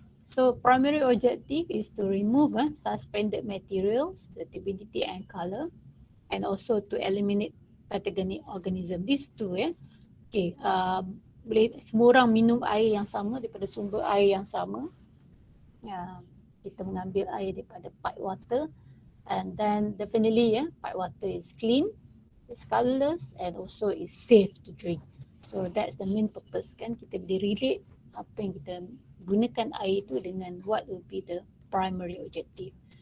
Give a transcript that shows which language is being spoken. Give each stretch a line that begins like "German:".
English: So primary objective is to remove suspended materials, the turbidity and color, and also to eliminate pathogenic organism. These two, Okay,
Malay: boleh semua orang minum air yang sama daripada sumber air yang sama. Kita mengambil air daripada
English: pipe water, and then definitely pipe water is clean, it's colorless, and also is safe to drink. So that's the main purpose kan,
Malay: kita boleh
English: relate
Malay: apa yang kita gunakan air itu dengan
English: what will be the primary objective.